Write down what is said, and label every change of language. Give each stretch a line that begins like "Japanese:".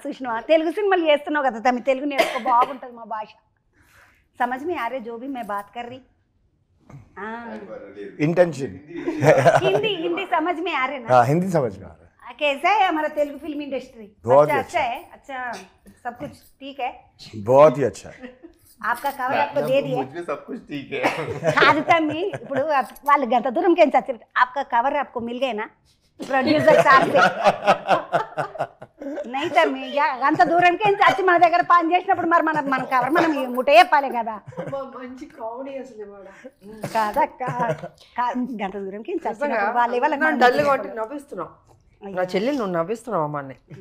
Telugu: చూసినావా తెలుగు సినిమాలు చేస్తున్నావు కదా తమ్మి, తెలుగు నేర్చుకో బాగుంటుంది మా భాష.
Hindi: समझ में आ रहे जो भी मैं बात कर रही?
English: intention
Hindi: हिंदी समझ में आ रहे ना? हाँ हिंदी समझ में आ रहा है. कैसा है हमारा तेलुगु फिल्म इंडस्ट्री? बहुत अच्छा है. अच्छा सब कुछ ठीक है? बहुत ही अच्छा है. आपका कवर आपको दे दिया? मुझे सब कुछ ठीक है.
Telugu: కాదు తమ్మి, ఇప్పుడు వాళ్ళు గంట దూరంకి ఏం చచ్చారు.
Hindi: आपका कवर आपको मिल गए ना प्रोड्यूसर साहब से? नहीं
Telugu: తమ్మి, అంత దూరానికి ఏం చచ్చి మన దగ్గర పని చేసినప్పుడు మరి మన కవర్ మనం ముట్ట చెప్పాలి కదా. మంచి కామెడీ అసలు కాదక్క, గంట దూరంకి ఏం చచ్చినప్పుడు వాళ్ళు ఇవ్వాలి. డల్ కాబట్టి నవ్విస్తున్నావు నా చెల్లి, నువ్వు నవ్విస్తున్నావు అమ్మాన్ని.